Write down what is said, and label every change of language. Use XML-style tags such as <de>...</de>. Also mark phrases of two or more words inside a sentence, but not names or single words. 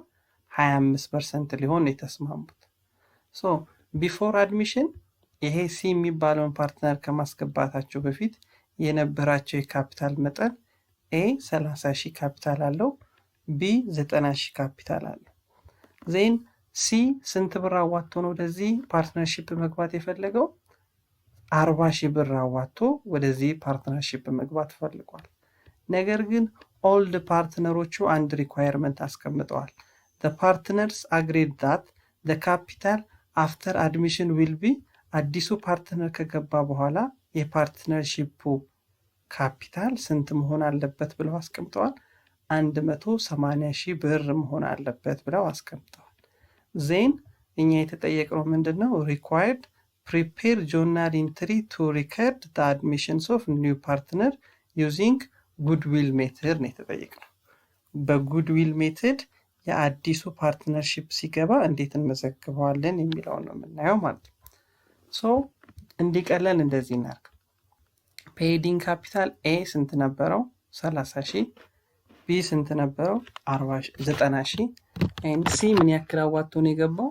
<am>25% ሊሆን የተስማሙት።</am> <en>so before admission</en> <am>ይሄ ሲ የሚባለውን ፓርትነር ከማስገባታቸው በፊት የነበራቸው የካፒታል መጠን ኤ 30,000 ካፒታል አለው፣ ቢ 90,000 ካፒታል አለው። ዜን ሲ ስንት ብር አዋጥቶ ነው ወደዚህ ፓርትነርሺፕ መግባት የፈለገው? 40,000 ብር አዋጥቶ ወደዚህ ፓርትነርሺፕ መግባት ፈልጓል። ነገር ግን ኦልድ ፓርትነሮቹ አንድ ሪኳየርመንት አስቀምጠዋል።</am> <en>the partners agreed that the capital after admission will be</en> <am>አዲሱ ፓርትነር ከገባ በኋላ የፓርትነርሺፑ ካፒታል ስንት መሆን አለበት ብለው አስቀምጠዋል? 180,000 ብር መሆን አለበት ብለው አስቀምጠዋል። ዜን እኛ የተጠየቅነው ምንድነው?</am> <en>required prepare journal entry to record the admissions of new partner using goodwill method</en> <am>ነው የተጠየቅነው። በጉድዊል ሜተድ የአዲሱ ፓርትነርሺፕ ሲገባ እንዴት እንመዘግበዋለን የሚለውን ነው የምናየው ማለት ነው። ሶ እንዲቀለል እንደዚህ እናድርግ።</am> <en>paid-in capital</en> <am>ኤ ስንት ነበረው? 30,000። ቢ ስንት ነበረው? 90,000። ኤንድ ሲ ምን ያክል አዋጥቶ ነው የገባው?</am>